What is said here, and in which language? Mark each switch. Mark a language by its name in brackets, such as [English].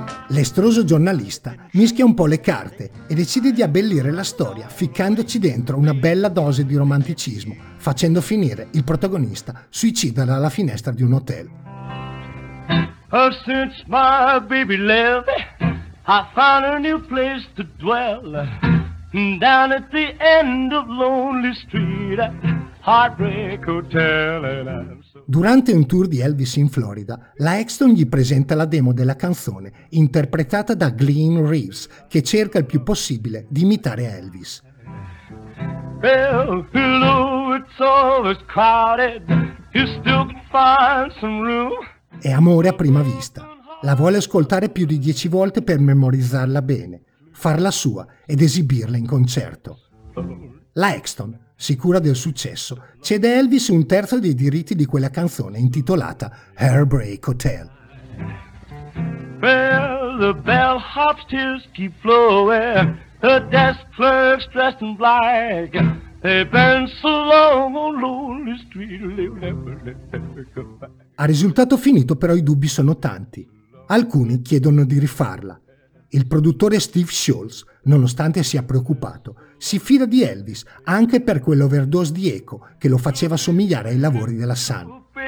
[Italian] L'estroso giornalista mischia un po' le carte e decide di abbellire la storia ficcandoci dentro una bella dose di romanticismo, facendo finire il protagonista suicida dalla finestra di un hotel. [English] Oh, since my baby left, I found a new place to dwell. Down at the end of Lonely Street, Heartbreak Hotel. [Italian] Durante un tour di Elvis in Florida, la Exton gli presenta la demo della canzone interpretata da Glenn Reeves, che cerca il più possibile di imitare Elvis. [English] Well, hello, it's always crowded. You still can find some room. [Italian] È amore a prima vista. La vuole ascoltare più di 10 volte per memorizzarla bene, farla sua ed esibirla in concerto. La Exton, sicura del successo, cede a Elvis un terzo dei diritti di quella canzone intitolata Heartbreak Hotel. [English] Well, the bellhop's tears keep flowing, the desk clerk's dressed in black. They've been so long on Lonely Street, they'll never, never come back. [Italian] A risultato finito, però, i dubbi sono tanti. Alcuni chiedono di rifarla. Il produttore Steve Sholes, nonostante sia preoccupato, si fida di Elvis anche per quell'overdose di eco che lo faceva somigliare ai lavori della Sun.